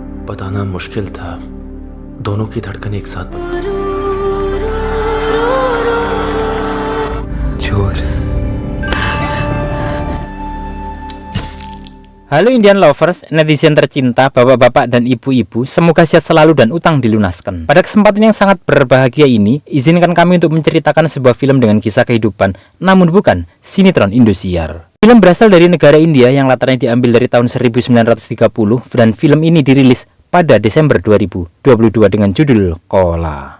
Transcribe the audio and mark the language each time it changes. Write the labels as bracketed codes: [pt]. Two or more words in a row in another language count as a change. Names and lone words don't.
[hi] बताना मुश्किल था, दोनों की धड़कन एक साथ चोर। [id] Halo [en] Indian lovers, [id] netizen tercinta, bapak-bapak dan ibu-ibu, semoga sehat selalu dan utang dilunaskan. Pada kesempatan yang sangat berbahagia ini, izinkan kami untuk menceritakan sebuah film dengan kisah kehidupan, namun bukan sinetron Indosiar. Film berasal dari negara India yang latarnya diambil dari tahun 1930 dan film ini dirilis pada Desember 2022 dengan judul Kola.